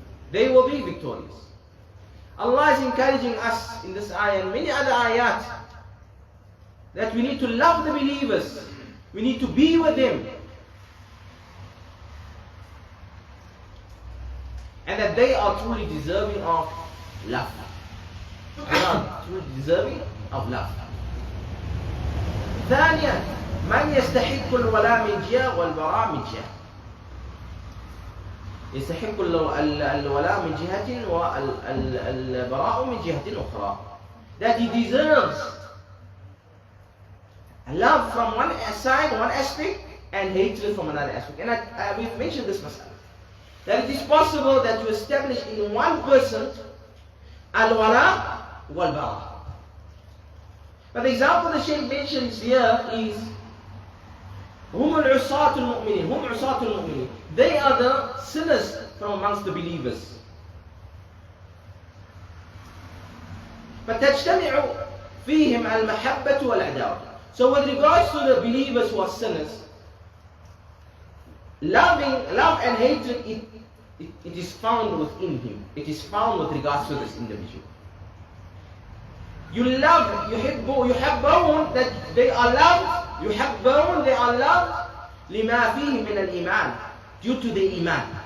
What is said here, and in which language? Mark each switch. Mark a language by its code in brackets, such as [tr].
[en] They will be victorious. Allah is encouraging us in this ayah and many other ayat that we need to love the believers. We need to be with them. And that they are truly deserving of love. They are truly deserving of love. [ar] ثانيا من يستحق الولاء من جهة والبراء من جهة. يستحق الولاء من جهة والبراء من جهة أخرى. [en] That he deserves love from one side, one aspect, and hatred from another aspect. And we've mentioned this myself. That it is possible that you establish in one person al-wala wal bara. But the example the Shaykh mentions here is [ar] هم العصاة المؤمنين. هم عصاة المؤمنين. [en] They are the sinners from amongst the believers. [ar] فتجتمع فيهم المحبة والعداوة. [en] So with regards to the believers who are sinners, love and hatred, it is found within him. It is found with regards to this individual. You love, يحبون, that they are loved, يحبون, they are loved, [ar] لما فيه من الإيمان, [en] due to the iman.